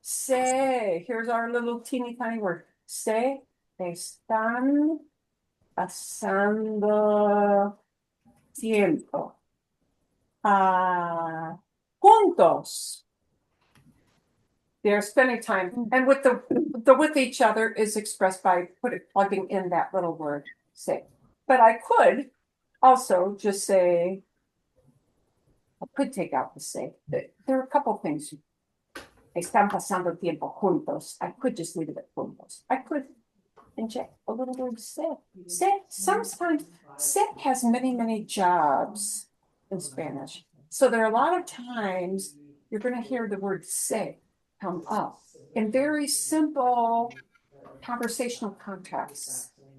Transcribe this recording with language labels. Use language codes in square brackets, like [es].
[en] Here's our little teeny tiny word. [es] Se están pasando tiempo. Juntos. [en] They're spending time, and with the with each other is expressed by plugging in that little word, say. But I could also just say, I could take out the say. There are a couple things. [es] Están pasando tiempo juntos. [en] I could just leave it at juntos. I could inject a little word se. Se, sometimes, se has many, many jobs in Spanish. So there are a lot of times you're going to hear the word se come up in very simple conversational contexts.